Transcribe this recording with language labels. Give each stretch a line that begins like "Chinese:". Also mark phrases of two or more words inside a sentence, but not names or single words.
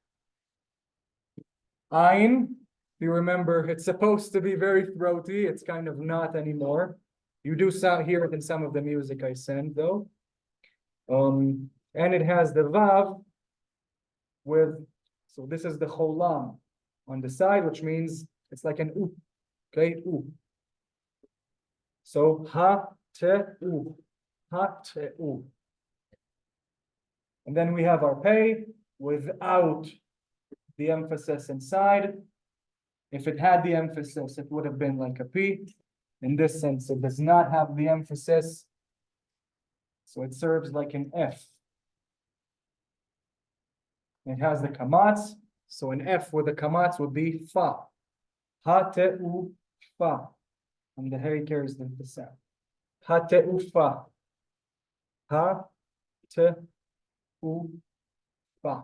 English: Ain, if you remember, it's supposed to be very throaty. It's kind of not anymore. You do hear it in some of the music I send, though. And it has the vav with, so this is the cholam on the side, which means it's like an u, okay, u. So ha, te, u. And then we have our pay without the emphasis inside. If it had the emphasis, it would have been like a P. In this sense, it does not have the emphasis. So it serves like an F. It has the kamatz, So an F with a kamatz would be fa. Ha-te-u-fa. And the hey carries the sound. Ha-te-u-fa. Ha-te-u-fa.